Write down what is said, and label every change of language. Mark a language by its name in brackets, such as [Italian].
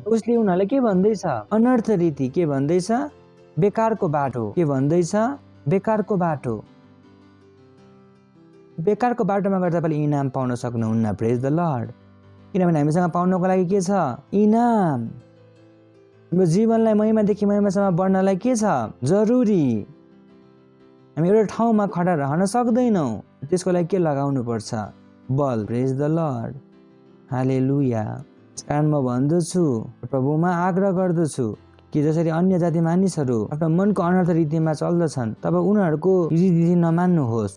[Nepali] उसले उनीहरूलाई के भन्दैछ? अनर्थ रीति। के भन्दैछ? बेकारको बाटो। के भन्दैछ? बेकारको बाटो। बेकारको बाटोमा गर्दा तपाईँले इनाम पाउन सक्नुहुन्न। [English] Praise the lord. [Nepali] किनभने हामीसँग पाउनको लागि के छ? इनाम। हाम्रो जीवनलाई महिमादेखि महिमासम्म बढ्नलाई के छ? जरुरी। हामी एउटा ठाउँमा खडा रहन सक्दैनौँ, त्यसको लागि के लगाउनु पर्छ? बल। [English] Praise the lord. [Nepali] हालेलुया। कारण म भन्दछु, प्रभुमा आग्रह गर्दछु कि जसरी अन्य जाति मानिसहरू आफ्नो मनको अनर्थ रीतिमा चल्दछन् तब उनीहरूको रीति नमान्नुहोस्।